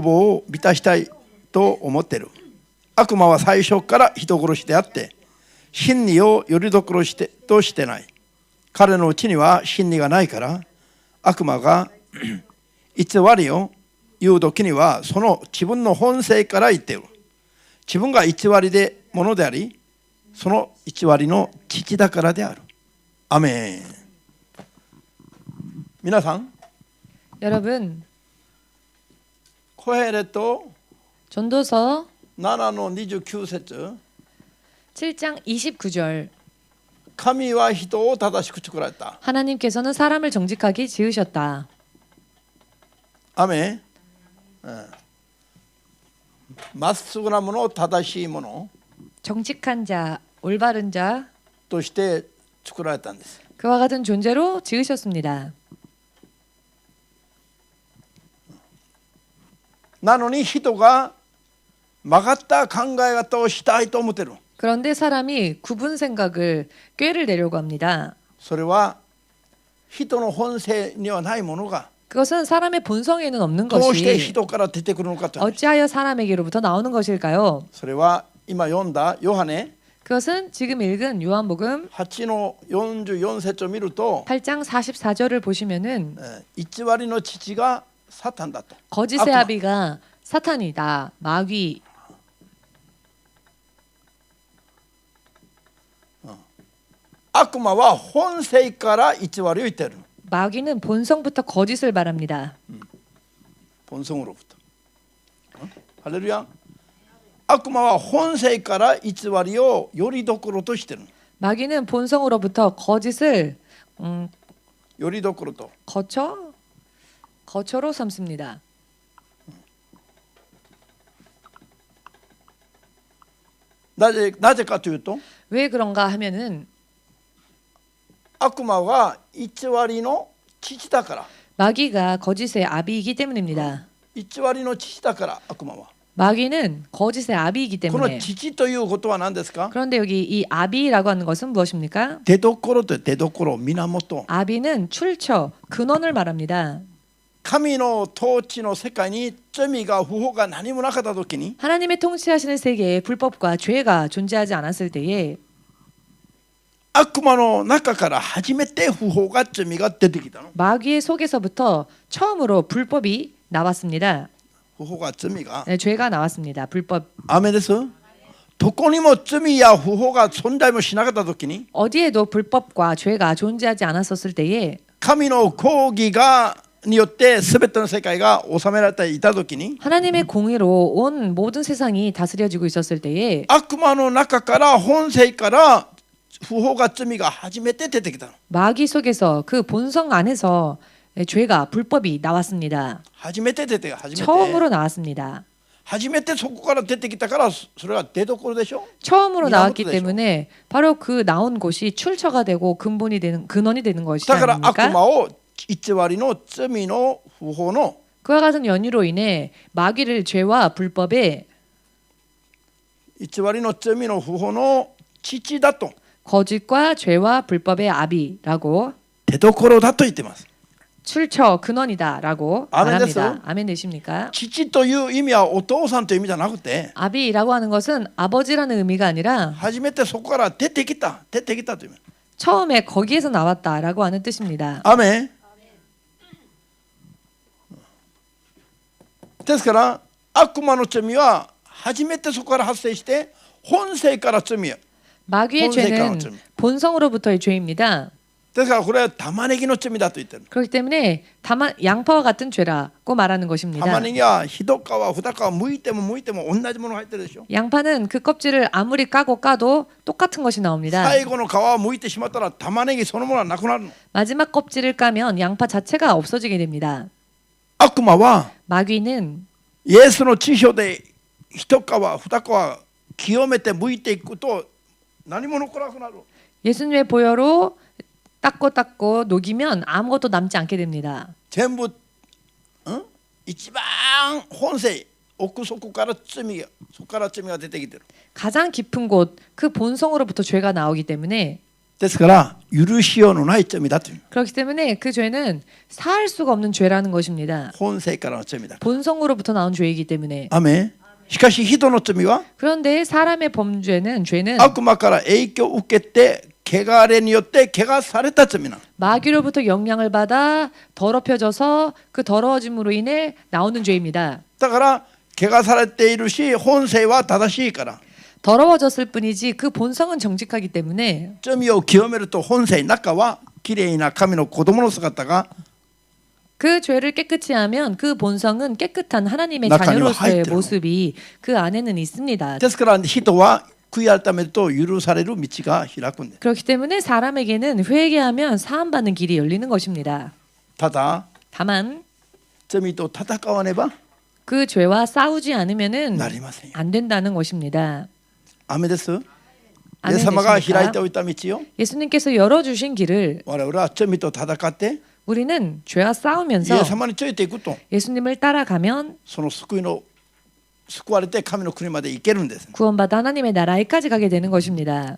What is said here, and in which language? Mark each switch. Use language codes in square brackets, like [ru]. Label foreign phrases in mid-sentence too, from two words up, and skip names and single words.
[ja] 望を満たしたいと思っている悪魔は最初から人殺しであって真理をよりどころとしてない彼のうちには真理がないから悪魔が偽りを言う時にはその自分の本性から言っている自分が偽りでものでありその偽りの父だからであるアメン皆さん [ko] 여러분 [ja] コヘレト [ko] 전도서 [ja] 7の29節 [ko] 7장 29절 [ja] 神は人を正しく作られた [ko] 하나님께서는 사람을 정직하게 지으셨다. [ja] アメンまっすぐなもの正しいもの [ko] 정직한 자, 올바른 자 [ja] として作られたんです [ko] 그와 같은 존재로 지으셨습니다. [ja] なのに人が曲がった考え方をしたいと思ってる [ko] 그런데 사람이 구분 생각을 꾀를 내려고 합니다. [ja] それは人の本性にはないものが [ko] 그것은 사람의 본성에는 없는 [ja] どうして [ko] 것이 [ja] 人から出てくるのかという [ko] 어찌하여 사람에게로부터 나오는 것일까요? [ja] それは今読んだヨハネ [ko] 그것은 지금 읽은 요한복음 [ja] 8 の44節を見ると [ko] 8장 44절을 보시면은 [ja] 偽りの父がサタンだと [ko] 거짓의 악마. 아비가 사탄이다. 마귀. [ja] 悪魔は本性から偽りを言っている [ko] 마귀는 본성부터 거짓을 말합니다. [ja] 본성으로부터 ハレルヤ悪魔は本性から偽りをよりどころとしている [ko] 마귀는 본성으로부터 거짓을 [ja] よりどころと [ko] 거처로 삼습니다. [ja] なぜかというと [ko] 왜 그런가 하면은 [ja] 悪魔は偽りの父だから [ko] 마귀가 거짓의 아비이기 때문입니다. [ja] 偽りの父だから悪魔は [ko] 마귀는 거짓의 아비이기 [ja] この [ko] 때문에 [ja] 父ということは何ですか [ko] 그런데 여기 이 아비라고 하는 것은 무엇입니까? [ja] 出どころと出どころ源 [ko] 아비는 출처, 근원을 말합니다. [ja] 神の統治の世界に罪が不法が何もなかった時に [ko] 하나님의 통치하시는 세계에 불법과 죄가 존재하지 않았을 때에 [ja] 悪魔の中から初めて不法が罪が出てきたの [ko] 마귀의 속에서부터 처음으로 불법이 나왔습니다. [ja] 不法が罪が [ko] 네, 죄가 나왔습니다. 불법. [ja] アメです。どこにも罪や不法が存在もしなかった時に [ko] 어디에도 불법과 죄가 존재하지 않았었을 때에 [ja] 神の公義がによって全ての世界が治められていた時に [ko] 하나님의 공의로 온 모든 세상이 다스려지고 있었을 때에 [ja] 悪魔の中から本性から不法が罪が初めて出てきたの [ko] 마귀 속에서 그 본성 안에서 죄가 불법이 나왔습니다. [ja] 初めて出て初めて [ko] 처음으로 나왔습니다. [ja] 初めてそこから出てきたからそれは出所でしょ [ko] 처음으로 나왔기 [ja] 源でしょ [ko] 때문에 바로 그 나온 곳이 출처가 되고 근본이 되는 근원이 되는 것이 [ja] だから悪 [ko] 아닙니까? [ja] 魔を偽りの罪の不法の [ko] 그와 같은 연유로 인해 마귀를 죄와 불법에 [ja] 偽りの罪の不法の父だと [ko] 거짓과 죄와 불법의 아비라고 [ja] 手どころだと言ってます。 [ko] 출처 근원이다라고 아멘 말합니다. 됐어요? 아멘 되십니까? [ja] 父という意味はお父さんという意味じゃなくて [ko] 아비라고 하는 것은 아버지라는 의미가 아니라 [ja] 初めてそこから出てきたという意味。 [ko] 처음에 거기에서 나왔다라고 하는 뜻입니다. [ja] アメン。ですから悪魔の罪は初めてそこから発生して本性から罪や。 [ko] 마귀의 죄는 본성으로부터의 죄입니다. [ja] ですからこれは玉ねぎの罪だと言ってる。 [ko] 그렇기 때문에 양파와 같은 죄라고 말하는 것입니다. [ja] 玉ねぎは一皮二皮剥いても同じものが入ってるでしょ。 [ko] 양파는 그 껍질을 아무리 까도 똑같은 것이 나옵니다. [ja] 最後の皮を剥いてしまったら玉ねぎそのものはなくなるの。 [ko] 마지막 껍질을 까면 양파 자체가 없어지게 됩니다. [ja] 悪魔は [ko] 마귀는 [ja] イエスの知性で一皮二皮清めて剥いていくと何も残らなくなる。 [ko] 예수님의 보혈로 닦고 녹이면 아무것도 남지 않게 됩니다. [ja] 全部、一番本性奥底から罪が出てきてる。 [ko] 가장 깊은 곳 그 본성으로부터 죄가 나오기 때문에 [ja] ですから許しようのない罪だという。 [ko] 그렇기 때문에 그 죄는 사할 수가 없는 죄라는 것입니다. [ja] 本性からの罪だ。 [ko] 본성으로부터 나온 죄이기 때문에 [ja] アメン。しかし人の罪は [ko] 그런데 사람의 죄는 [ja] 悪魔から影響を受けて汚れによって汚された罪なの。 [ko] 마귀로부터 영향을 받아 더럽혀져서 그 더러워짐으로 인해 나오는 죄입니다. [ja] だから汚されているし本性は正しいから [ko] 더러워졌을 뿐이지 그 본성은 정직하기 때문에 [ja] 罪を清めると本性中はきれいな神の子供の姿が [ko] 그 죄를 깨끗이 하면 그 본성은 깨끗한 하나님의 자녀로서의 모습이 그 안에는 있습니다. [ja] ですから人は悔い改めると許される道が開くんです。 [ko] 그렇기 때문에 사람에게는 회개하면 사함받는 길이 열리는 것입니다. [ja] ただ [ko] 다만 [ja] 罪と戦わねば [ko] 그 죄와 싸우지 않으면은 [ja] なりませんよ。 [ko] 안 된다는 것입니다. [ja] アメです。イエ [ko] 아멘 [ja] ス様が開い [ko] 되십니까? [ja] ておいた道よ。 [ko] 예수님께서 열어주신 길을 [ja] 我々は罪と戦って [ko] 우리는 죄와 [ja] イエ [ko] 싸우면서 [ja] ス様についていくと [ko] 예수님을 따라가면 [ja] その救われて神の国まで行けるんです。 [ko] 구원받아 하나님의 나라에까지 가게 되는 것입니다.